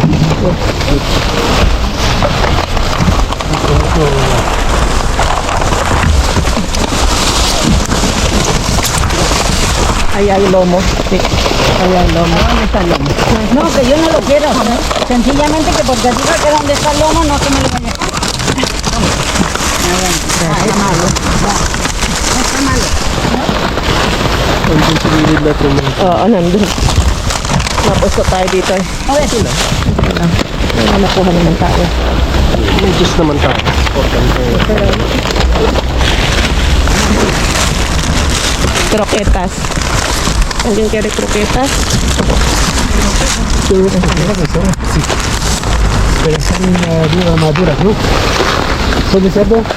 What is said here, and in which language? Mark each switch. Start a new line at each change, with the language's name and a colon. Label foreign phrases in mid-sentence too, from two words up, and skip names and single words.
Spanish: Ahí hay lomo. Sí. Ahí hay lomo. ¿Dónde está el lomo? No, que yo no lo quiero. Sencillamente que porque diga que donde está el lomo no se me lo vaya a dejar. Está malo. Está malo.
Filipino: Andun sa gilid natin mo. Oo, nandun. Napusto tayo dito eh. Wala nakuha naman tayo. May Diyos naman tayo.
Spanish: Croquetas. ¿Alguien quiere croquetas? Sí. Pero son maduras, ¿no? ¿Son de cerdo?